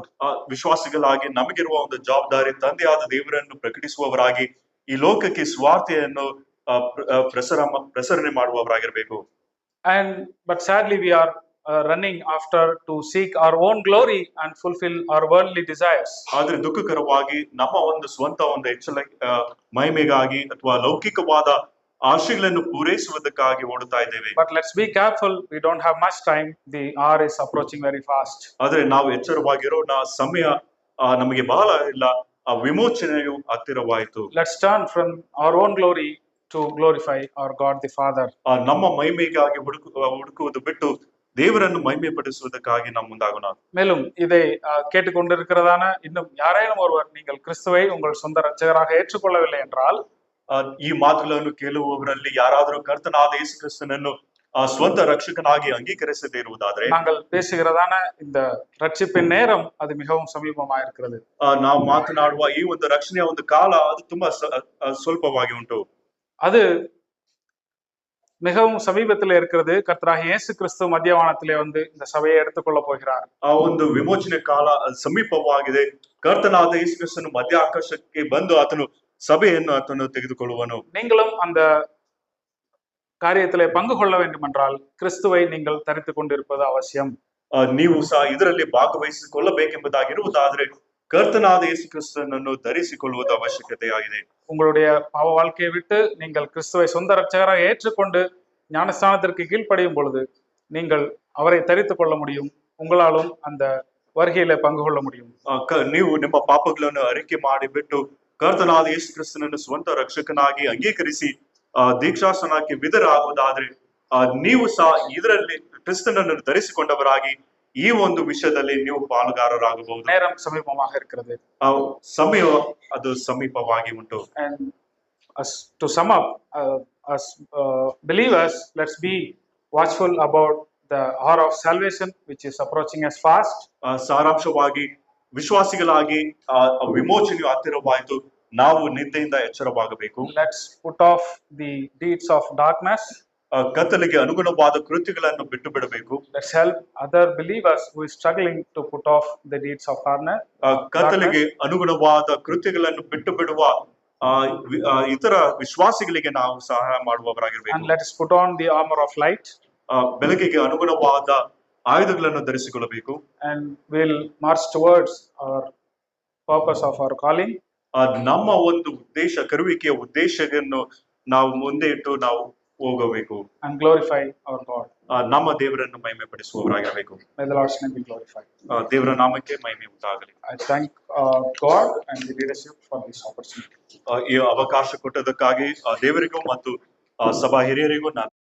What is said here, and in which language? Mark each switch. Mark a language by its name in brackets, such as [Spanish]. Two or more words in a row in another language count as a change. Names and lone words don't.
[Kannada] ವಿಶ್ವಾಸಿಗಳಾಗಿ ನಮಗಿರುವ ಒಂದು ಜವಾಬ್ದಾರಿ ತಂದೆಯಾದ ದೇವರನ್ನು ಪ್ರಕಟಿಸುವವರಾಗಿ ಈ ಲೋಕಕ್ಕೆ ಸ್ವಾರ್ಥೆಯನ್ನು ಪ್ರಸರಣೆ ಮಾಡುವವರಾಗಿರಬೇಕು. [English] But sadly we are running after to seek our own glory and fulfill our worldly desires. [Kannada] ಆದ್ರೆ ದುಃಖಕರವಾಗಿ ನಮ್ಮ ಒಂದು ಸ್ವಂತ ಒಂದು ಹೆಚ್ಚಳ ಮಹಿಮೆಗಾಗಿ ಅಥವಾ ಲೌಕಿಕವಾದ ಆಶೆಗಳನ್ನು ಪೂರೈಸುವುದಕ್ಕಾಗಿ ಓಡುತ್ತಾ ಇದ್ದೇವೆ. [English] But let's be careful, we don't have much time, the hour is approaching very fast. [Kannada] ಆದ್ರೆ ನಾವು ಎಚ್ಚರವಾಗಿರೋಣ, ಸಮಯ ನಮಗೆ ಬಹಳ ಇಲ್ಲ, ಆ ವಿಮೋಚನೆಯು ಹತ್ತಿರವಾಯಿತು. [English] Let's turn from our own glory to glorify our God the Father. [Kannada] ನಮ್ಮ ಮಹಿಮೆಗಾಗಿ ಹುಡುಕುವುದು ಬಿಟ್ಟು தேவரನ್ನು [Tamil] மகிமைப்படுத்துவதற்காக நாம் [Kannada] ಮುಂದಾಗೋಣ. [Tamil] மேலும் இதை கேட்டுக்கொண்டிருக்கிறதான இன்னும் யாரேனும் ஒருவர் நீங்கள் கிறிஸ்துவை உங்கள் சொந்த இரட்சகராக ஏற்றுக்கொள்ளவில்லை என்றால், [Kannada] ಈ ಮಾತುಗಳನ್ನು ಕೇಳುವವರಲ್ಲಿ ಯಾರಾದರೂ ಕರ್ತನಾದ ಯೇಸು ಕ್ರಿಸ್ತನನ್ನು ಸ್ವಂತ ರಕ್ಷಕನಾಗಿ ಅಂಗೀಕರಿಸದೇ ಇರುವುದಾದರೆ, [Tamil] நாங்கள் பேசுகிறதான இந்த ரட்சிப்பின் நேரம் அது மிகவும் சமீபமாக இருக்கிறது. [Kannada] ನಾವು ಮಾತನಾಡುವ ಈ ಒಂದು ರಕ್ಷಣೆಯ ಒಂದು ಕಾಲ ಅದು ತುಂಬಾ ಸ್ವಲ್ಪವಾಗಿ ಉಂಟು. [Tamil] அது மிகவும் சமீபத்தில் இருக்கிறது. கர்த்தராகிய இயேசு கிறிஸ்து மத்தியவானத்திலே வந்து இந்த சபையை எடுத்துக்கொள்ள போகிறார். [Kannada] ಆ ಒಂದು ವಿಮೋಚನೆ ಕಾಲ ಸಮೀಪವಾಗಿದೆ. ಕರ್ತನಾದ ಯೇಸು ಕ್ರಿಸ್ತನು ಮಧ್ಯ ಆಕಾಶಕ್ಕೆ ಬಂದು ಆತನು சபைಯನ್ನು ಆತನು ತೆಗೆದುಕೊಳ್ಳುವನು. [Tamil] நீங்களும் அந்த காரியத்திலே பங்கு கொள்ள வேண்டும் என்றால் கிறிஸ்துவை நீங்கள் தரித்துக் கொண்டிருப்பது அவசியம். [Kannada] ನೀವು ಸಹ ಇದರಲ್ಲಿ ಭಾಗವಹಿಸಿಕೊಳ್ಳಬೇಕೆಂಬುದಾಗಿರುವುದಾದರೆ ಕರ್ತನಾದ ಯೇಸು ಕ್ರಿಸ್ತುವನನ್ನು ಧರಿಸಿಕೊಳ್ಳುವುದು ಅವಶ್ಯಕತೆಯಾಗಿದೆ. [Tamil] உங்களுடைய பாவ வாழ்க்கையை விட்டு நீங்கள் கிறிஸ்துவை சொந்த இரட்சகராக ஏற்றுக்கொண்டு ஞானஸ்நானத்திற்கு கீழ்ப்படியும் பொழுது நீங்கள் அவரை தரித்துக் கொள்ள முடியும். உங்களாலும் அந்த வருகையில பங்கு கொள்ள முடியும். [Kannada] ನೀವು ನಿಮ್ಮ ಪಾಪಗಳನ್ನು ಅರಿಕೆ ಮಾಡಿಬಿಟ್ಟು ಕರ್ತನಾದ ಯೇಸು ಕ್ರಿಸ್ತನನ್ನು ಸ್ವಂತ ರಕ್ಷಕನಾಗಿ ಅಂಗೀಕರಿಸಿ ದೀಕ್ಷಾಸ್ನಾನಕ್ಕೆ ವಿಧೇಯರಾಗುವುದಾದರೆ ನೀವು ಸಹ ಇದರಲ್ಲಿ ಕ್ರಿಸ್ತನನ್ನು ಧರಿಸಿಕೊಂಡವರಾಗಿ ಈ ಒಂದು ವಿಷಯದಲ್ಲಿ ನೀವು ಪಾಲುಗಾರರಾಗಬಹುದು. [Tamil] நேரம் சமீபமாக இருக்கிறது. [Kannada] ಸಮಯ ಅದು ಸಮೀಪವಾಗಿ ಉಂಟು. [English] And to sum up, as believers, let's be watchful about the hour of salvation which is approaching as fast. [Kannada] ಸಾರಾಂಶವಾಗಿ ವಿಶ್ವಾಸಿಗಳಾಗಿ ವಿಮೋಚನೆಯು ಹತ್ತಿರವಾಯಿತು. ನಾವು ನಿದ್ದೆಯಿಂದ ಎಚ್ಚರವಾಗಬೇಕು. [English] Let's put off the deeds of darkness. [Kannada] ಕತ್ತಲಿಗೆ ಅನುಗುಣವಾದ ಕೃತ್ಯಗಳನ್ನು ಬಿಟ್ಟು ಬಿಡಬೇಕು. [English] Let's help other believers who is struggling to put off the deeds of darkness. [Kannada] ಕತ್ತಲಿಗೆ ಅನುಗುಣವಾದ ಕೃತ್ಯಗಳನ್ನು ಬಿಟ್ಟು ಬಿಡುವ ಇತರ ವಿಶ್ವಾಸಿಗಳಿಗೆ ನಾವು ಸಹಾಯ ಮಾಡುವವರಾಗಿರಬೇಕು. [English] And let's put on the armor of light. [Kannada] ಬೆಳಕಿಗೆ ಅನುಗುಣವಾದ ಆಯುಧಗಳನ್ನು ಧರಿಸಿಕೊಳ್ಳಬೇಕು. [English] And we'll march towards our purpose of our calling. [Kannada] ನಮ್ಮ ಒಂದು ಉದ್ದೇಶ, ಕರುವಿಕೆಯ ಉದ್ದೇಶವನ್ನು ನಾವು ಮುಂದೆ ಇಟ್ಟು ನಾವು ಹೋಗಬೇಕು. [English] And glorify our God. [Kannada] ನಮ್ಮ ದೇವರನ್ನು ಮಹಿಮೆ ಪಡಿಸುವವರಾಗಿರಬೇಕು. [English] May the Lord's name be glorified. [Kannada] ದೇವರ ನಾಮಕ್ಕೆ ಮಹಿಮೆ ಉಂಟಾಗಲಿ. [English] I thank God and the leadership for this opportunity. [Kannada] ಈ ಅವಕಾಶ ಕೊಟ್ಟದಕ್ಕಾಗಿ ದೇವರಿಗೂ ಮತ್ತು ಸಭಾ ಹಿರಿಯರಿಗೂ ನಾನು